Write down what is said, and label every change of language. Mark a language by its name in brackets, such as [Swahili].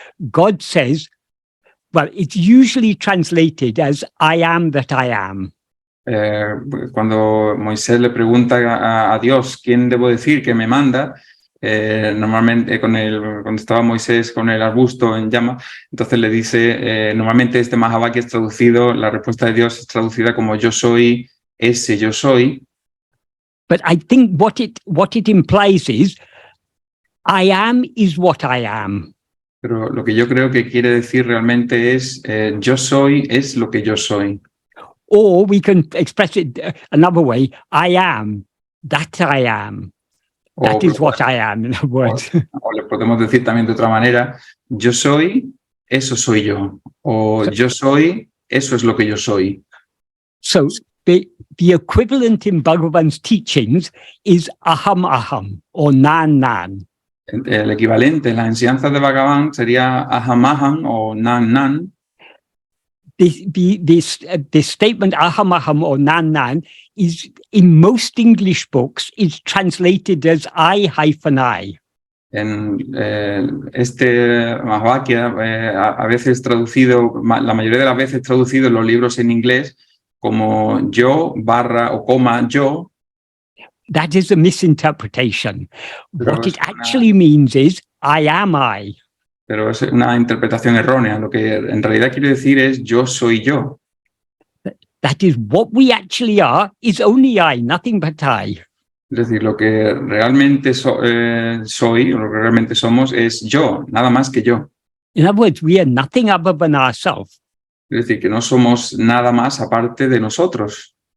[English] God says, well, it's usually translated as "I am that I am." [Spanish] Cuando Moisés le pregunta a Dios quién debo decir que me manda, normalmente cuando estaba Moisés con el arbusto en llamas, entonces le dice, normalmente este Mahavakya es traducido, la respuesta de Dios es traducida como yo soy ese yo soy. [English] But I think what it implies is, I am is what I am. [Spanish] Pero lo que yo creo que quiere decir realmente es, yo soy es lo que yo soy. [English] Or we can express it another way, I am that I am. That is what I am, in other words. [Spanish] O le podemos decir también de otra manera, yo soy, eso soy yo. O yo soy, eso es lo que yo soy. [English] So the equivalent in Bhagavan's teachings is aham aham, or nan nan. [Spanish] El equivalente en las enseñanzas de Bhagavan sería aham aham o nan nan. [English] This statement aham aham or nan nan is in most English books is translated as I-I. [Spanish] En este Mahavakya a veces traducido, la mayoría de las veces traducido en los libros en inglés como yo barra o coma yo. [English] That is a misinterpretation. What it actually means is I am I. [Spanish] Pero es una interpretación errónea. Lo que en realidad quiere decir es yo soy yo. [English] That is what we actually are is only I, nothing but I. [Spanish] Es decir, lo que realmente soy, o lo que realmente somos, es yo, nada más que yo. [English] In other words, we are nothing other than ourselves. [Spanish] Es decir, que no somos nada más aparte de nosotros.